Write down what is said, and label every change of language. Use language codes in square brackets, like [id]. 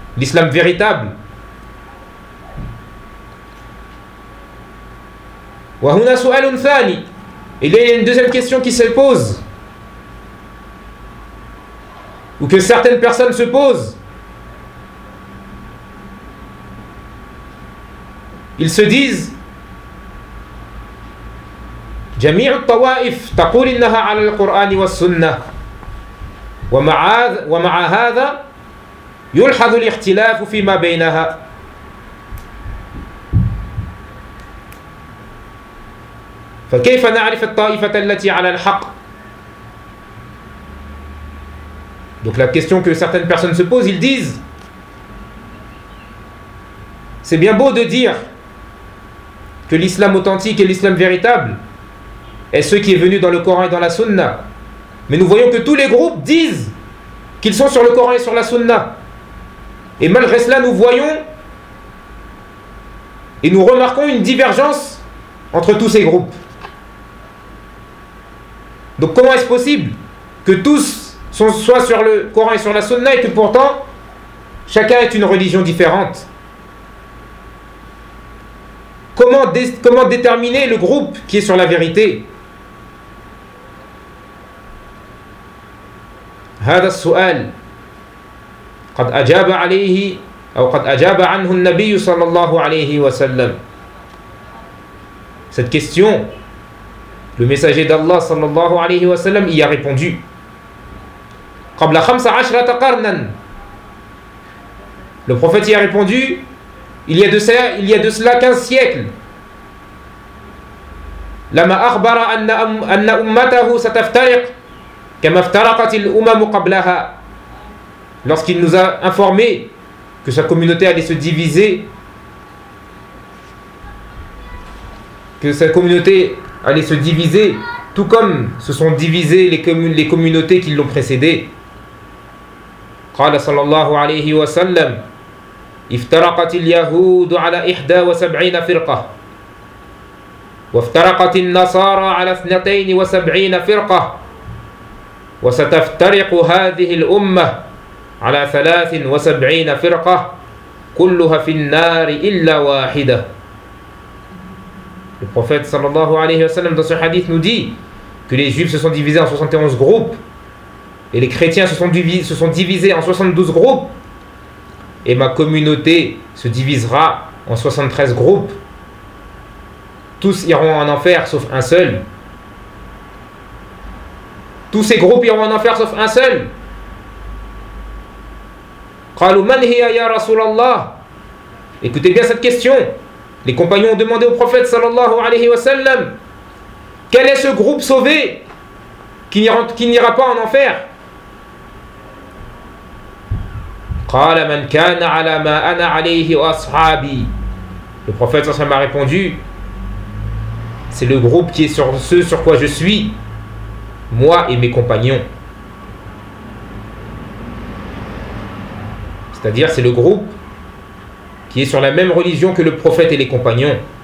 [fr] L'islam véritable. [ar] وَهُنَا سُؤَلٌ ثَانِي. [fr] Et là, il y a une deuxième question qui se pose. Ou que certaines personnes se posent. Ils se disent: [ar] جميع الطوائف تقول إنها على القرآن والسنة ومع هذا يلحظ الاختلاف فيما بينها. فكيف نعرف الطائفة التي على الحق. [fr] Donc la question que certaines personnes se posent, ils disent: c'est bien beau de dire que l'islam authentique et l'islam véritable est ce qui est venu dans le Coran et dans la Sunna. Mais nous voyons que tous les groupes disent qu'ils sont sur le Coran et sur la Sunna. Et malgré cela, nous voyons et nous remarquons une divergence entre tous ces groupes. Donc comment est-ce possible que tous soient sur le Coran et sur la Sunna et que pourtant chacun est une religion différente? Comment déterminer le groupe qui est sur la vérité? [ar] هذا السؤال قد أجاب عليه أو قد أجاب عنه النبي صلى الله عليه وسلم. [fr] Cette question, le messager d'Allah صلى الله عليه وسلم y a répondu. [ar] قبل 15 قرنا. [fr] Le prophète y a répondu il y a de cela 15 siècles. [ar] لما أخبر أن أمته ستفترق كما افترقت الأمم قبلها. [fr] Lorsqu'il nous a informé que sa communauté allait se diviser, que sa communauté allait se diviser, tout comme se sont divisées les communautés qui l'ont précédé. [ar] قال صلى الله عليه وسلم افترقت اليهود على 71 فرقة. وافترقت النصارى على 72 فرقة، وستفترق هذه الأمة على 73 فرقة كلها في النار إلا واحدة. [fr] Le prophète sallallahu alayhi wa sallam dans ce hadith nous dit que les juifs se sont divisés en 71 groupes et les chrétiens se sont divisés en 72 groupes et ma communauté se divisera en 73 groupes. Tous iront en enfer sauf un seul. Tous ces groupes iront en enfer sauf un seul. [ar] قالوا من هي يا رسول الله؟ [fr] Écoutez bien cette question. Les compagnons ont demandé au prophète sallallahu alayhi wa sallam, quel est ce groupe sauvé qui n'ira pas en enfer? [ar] قال من كان على ما انا عليه واصحابي. [fr] Le prophète sallallahu alayhi wa sallam a répondu, c'est le groupe qui est sur ce sur quoi je suis, moi et mes compagnons. C'est-à-dire, c'est le groupe qui est sur la même religion que le prophète et les compagnons.